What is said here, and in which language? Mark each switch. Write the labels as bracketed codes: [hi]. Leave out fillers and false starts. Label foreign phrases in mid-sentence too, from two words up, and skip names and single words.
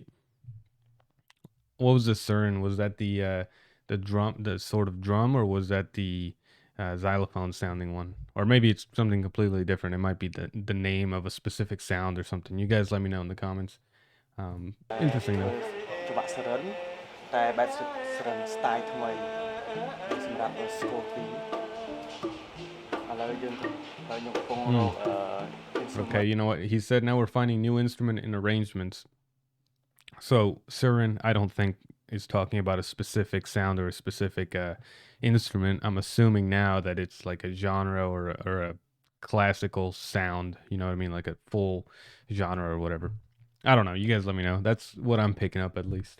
[en] What was the Surin? Was that the drum, the sort of drum, or was that the xylophone sounding one? Or maybe it's something completely different. It might be the name of a specific sound or something. You guys let me know in the comments. Interesting though. [km] ច្បាប់សរិនតែបែបសរិន style ថ្មីសម្រាប់ score 2 [en] Okay, you know what? He said now we're finding new instrument and arrangements. So Surin, I don't think is talking about a specific sound or a specific instrument. I'm assuming now that it's like a genre or a classical sound. You know what I mean? Like a full genre or whatever. I don't know. You guys let me know. That's what I'm picking up at least.